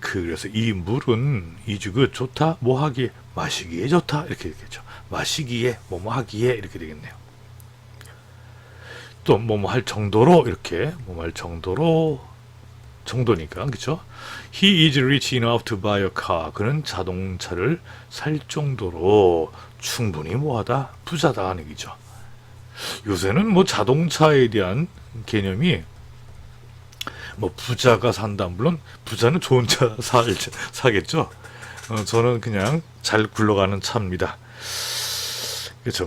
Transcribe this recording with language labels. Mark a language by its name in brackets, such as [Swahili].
[Korean] 그래서 이 물은 [English] is good [Korean] 좋다. 뭐 하기에 마시기에 좋다 이렇게 되겠죠. 마시기에 뭐뭐 하기에 이렇게 되겠네요. 또 뭐뭐 할 정도로 이렇게 뭐뭐 할 정도로 정도니까 그렇죠. [English] He is rich enough to buy a car. [Korean] 그는 자동차를 살 정도로 충분히 뭐하다 부자다 하는 얘기죠. 요새는 뭐 자동차에 대한 개념이 뭐 부자가 산다. 물론 부자는 좋은 차 사겠죠. 저는 그냥 잘 굴러가는 차입니다. 그렇죠.